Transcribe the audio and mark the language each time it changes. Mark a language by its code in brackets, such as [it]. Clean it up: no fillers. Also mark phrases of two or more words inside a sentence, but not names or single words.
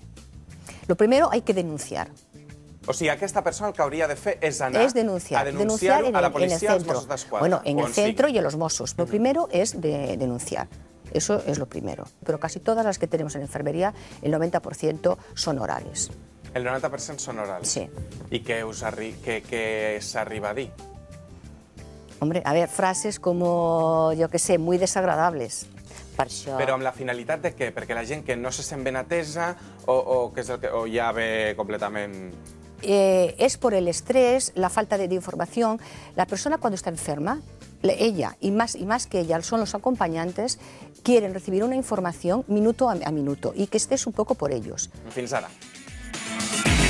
[es] Lo primero hay que denunciar. [ca] O sigui, aquesta persona el que hauria de fer és anar a denunciar a la policia, als Mossos d'Esquadra. [es] Bueno, en el centro y en los Mossos. Lo primero es denunciar. Eso es lo primero. Pero casi todas las que tenemos en enfermería, el 90% son orales. [ca] El 90% són orals? Sí. I què s'arriba a dir? [es] Hombre, a ver, frases como, yo qué sé, muy desagradables. [ca] Per això... Però amb la finalitat de què? Perquè la gent que no se sent ben atesa o ja ve completament... [es] Es por el estrés, la falta de información. La persona cuando está enferma, ella y más que ella son los acompañantes, quieren recibir una información minuto a minuto y que estés un poco por ellos. [ca] Fins ara.